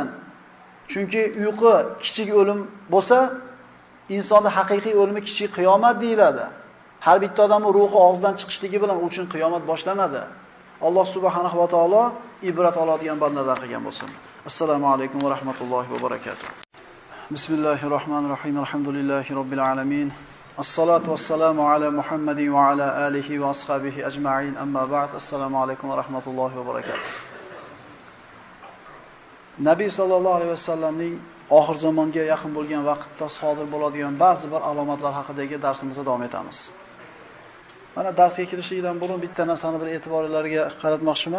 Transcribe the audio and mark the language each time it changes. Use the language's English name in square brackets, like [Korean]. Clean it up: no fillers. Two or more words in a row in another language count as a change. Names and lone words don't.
[Uzbek] Chunki uyqu kichik o'lim bo'lsa, insonning haqiqiy o'limi kichik qiyomat deyiladi. Har bitta odamning ruhi og'zidan chiqishligi bilan uchun qiyomat boshlanadi. Alloh subhanahu va taolo ibrat oladigan bandalar qilgan bo'lsin. [Arabic] السلام عليكم ورحمة الله وبركاته. بسم الله الرحمن الرحيم. الحمد لله رب العالمين. الصلاة والسلام على محمد وعلى آله وأصحابه أجمعين. أما بعد. السلام عليكم ورحمة الله وبركاته. [Uzbek] Nabiy sallallohu alayhi vasallamning oxir zamonga yaqin bo'lgan vaqtda sodir bo'ladigan ba'zi bir alomatlar haqidagi darsimizda davom etamiz. Mana darsga kirishlikdan burun bitta narsani bir e'tiborlarga qaratmoqchiman.